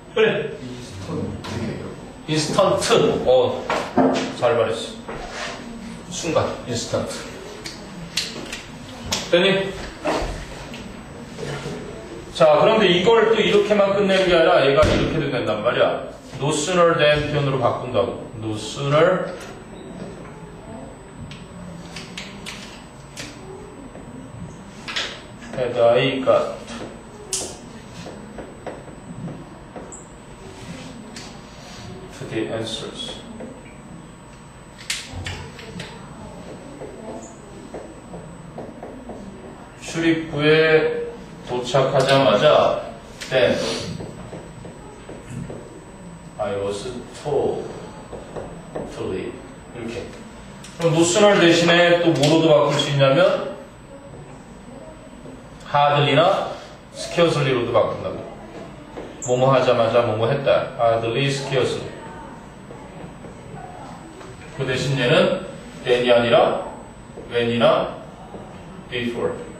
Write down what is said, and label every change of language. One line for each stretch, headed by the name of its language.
Korean: 그래. 인스턴트. 잘 말했어. 순간 인스턴트. 됐니? 자, 그런데 이걸 또 이렇게만 끝내는 게 아니라 얘가 이렇게도 된단 말이야.
English: No sooner than
Korean: 표현으로 바꾼다고.
English: No sooner had I got to the answers.
Korean: 출입구에 도착하자마자
English: then I was told to leave
Korean: 이렇게. 그럼
English: no sooner
Korean: 대신에 또 뭐로도 바꿀 수 있냐면 hardly나 scarcely로도 바꾼다고. 뭐뭐 하자마자 뭐뭐 했다. hardly, scarcely. 그 대신 얘는 then이 아니라 when이나 before.